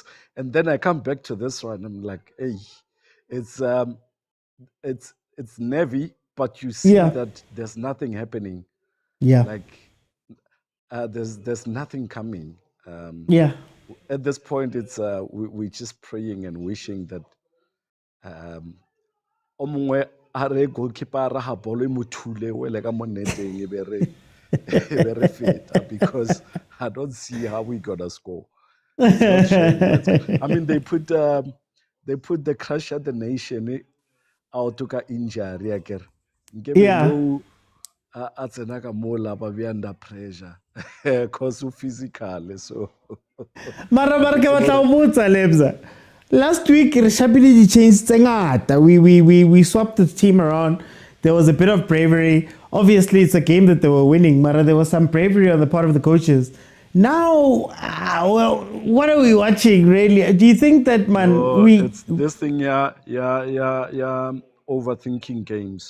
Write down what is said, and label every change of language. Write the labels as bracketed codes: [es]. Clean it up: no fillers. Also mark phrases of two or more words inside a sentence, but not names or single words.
[en] And then I come back to this one. I'm like, hey, it's it's Navy, but you see Yeah, that there's nothing happening. yeah, Like there's nothing coming. yeah. At this point, it's we're just praying and wishing that [st] o mongwe a re goalkeeper a raga bolo e mo thule wele ka mo neteng e be re feta, [en] because I don't see how we gonna score. It's not showing. I mean, they put the crush at the nation out to [st] ka injury akere. Nkebe [en] Yeah. [st] no a tsena ka mo la ba be [en] under pressure cause [st] o physical, so Mara ke batla ho botsa Lebza. [en] Last week [st] re shapile di-change tse ngata. [en] We swapped the team around. There was a bit of bravery. Obviously, it's a game that they were winning, Mara. There was some bravery on the part of the coaches. Now, well, what are we watching really? Do you think that, man, it's this thing, yeah, overthinking games.